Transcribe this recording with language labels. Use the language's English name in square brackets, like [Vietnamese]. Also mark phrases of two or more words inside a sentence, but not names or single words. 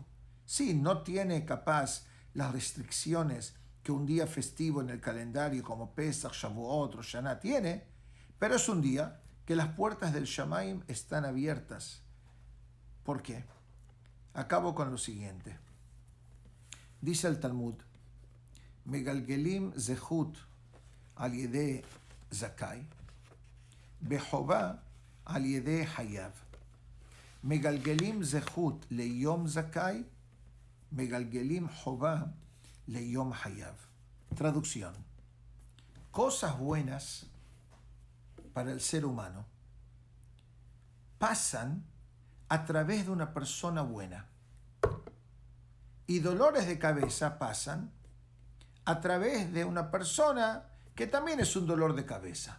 [Spanish] Sí, no tiene capaz las restricciones que un día festivo en el calendario como Pesach, Shavuot, Rosh Hashanah tiene, pero es un día que las puertas del Shamaim están abiertas. ¿Por qué? Acabo con lo siguiente. Dice el Talmud, [Hebrew] מגלגלים זכות על ידי זכאי, וחובה על ידי חייב. מגלגלים זכות ליום זכאי, מגלגלים חובה ליום חייב. [Spanish] Traducción. Cosas buenas para el ser humano pasan a través de una persona buena. Y dolores de cabeza pasan a través de una persona que también es un dolor de cabeza.